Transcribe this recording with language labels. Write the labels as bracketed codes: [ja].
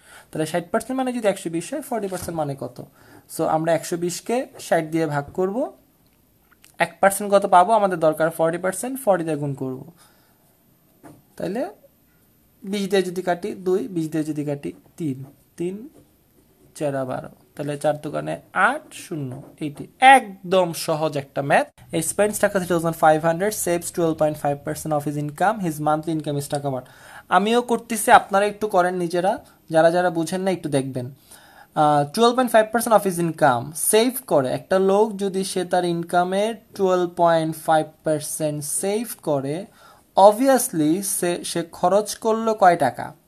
[bn] তাহলে 60% মানে যদি 120 হয়, 40% মানে কত? সো আমরা 120কে 60 দিয়ে ভাগ করব, 1% কত পাবো? আমাদের দরকার 40%, 40 দিয়ে গুণ করব। তাহলে 20 দিয়ে যদি কাটি 2, 20 দিয়ে যদি কাটি 3, 3 4 12, তাহলে 4 দোকানে 8, 0, 80। একদম সহজ একটা ম্যাথ। [en] He spends taka 3500, saves 12.5% of his income, his monthly income is taka 1। [bn] আমিও করতেছি, আপনারা একটু করেন নিজেরা, যারা যারা বুঝেন না একটু দেখবেন। 12.5% অফ হিজ ইনকাম সেভ করে, একটা লোক যদি সে তার ইনকামের 12.5% সেভ করে, অবভিয়াসলি সে খরচ করলো কয় টাকা?